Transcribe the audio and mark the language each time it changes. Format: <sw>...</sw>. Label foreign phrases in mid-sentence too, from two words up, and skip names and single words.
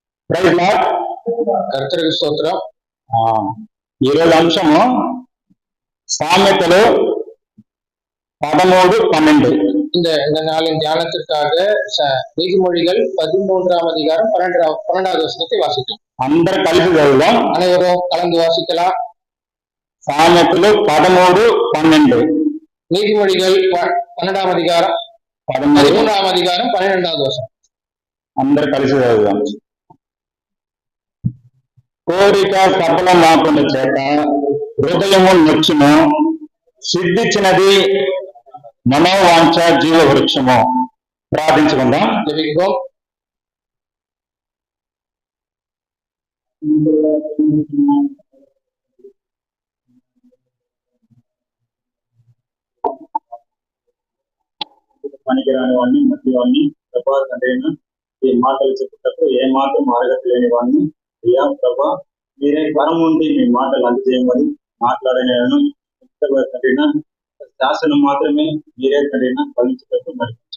<te>కర్తరికి స్తోత్రం. ఈరోజు అంశము సామెతలు 13:12.</te> <ta>இந்த நாளின் தியானத்திற்காக நீதிமொழிகள் 13ஆம் அதிகாரம் 12வது வசனத்தை வாசிக்கலாம்.</ta> <te>అందరు కలిసి చదువుదాం.</te> <ta>அனைவரும் கலந்து வாசிக்கலாம். సామెతలు 13:12. நீதிமொழிகள் 12ஆம் அதிகாரம் 13ஆம் அதிகாரம் 12வது வசனம்.</ta> <te>అందరు కలిసి చదువుదాం. కోరిక సఫలమాకుండా చేత హృదయము నొచ్చును, సిద్ధించినది మనోవాంఛ జీవ వృక్షము. ప్రార్థించుకుందాం. పనికిరాని వాడిని, మధ్య వాడిని, ప్రభా తండ్రైన ఈ మాటలు చెప్పుటప్పుడు ఏ మాత్రం అర్హత లేని వాడిని, అయ్యా ప్రభా మీరే వరం ఉండి మీ మాటలు అందజేయమని మాట్లాడిన తండ్రిన శాసనం మాత్రమే మీరే తండ్రిన ఫలించేటట్టు నడిపించండి.</te>